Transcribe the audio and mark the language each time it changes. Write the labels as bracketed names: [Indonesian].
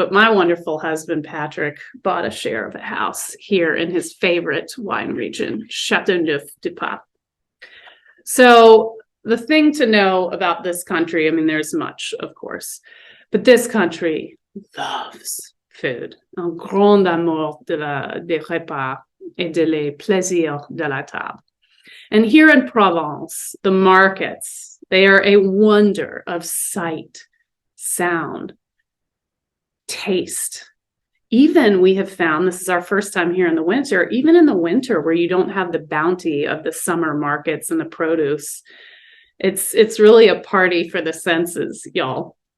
[English] But my wonderful husband, Patrick, bought a share of a house here in his favorite wine region, Chateauneuf du Pape. So the thing to know about this country, there's much, of course, but this country loves food. [French] Un grand amour des repas et des plaisirs de la table. [English] And here in Provence, the markets, they are a wonder of sight, sound, taste. Even we have found, this is our first time here in the winter, even in the winter where you don't have the bounty of the summer markets and the produce, it's really a party for the senses, y'all.